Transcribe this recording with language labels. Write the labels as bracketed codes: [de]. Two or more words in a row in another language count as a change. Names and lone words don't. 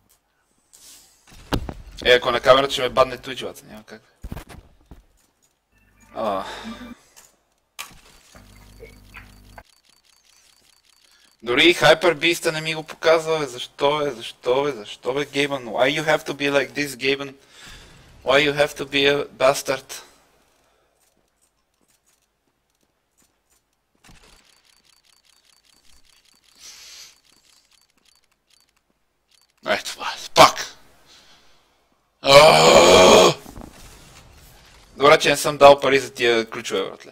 [bg] Ако на камерата ще ме бадне туйчевата, няма как. Дори и Hyper Beast не ми го показва, бе. Защо бе, Гейбън? [en] Why you have to be like this, Гейбън? Why you have to be a bastard? [bg] Ето това, пак! Добре, че не съм дал пари за тия ключове, братле.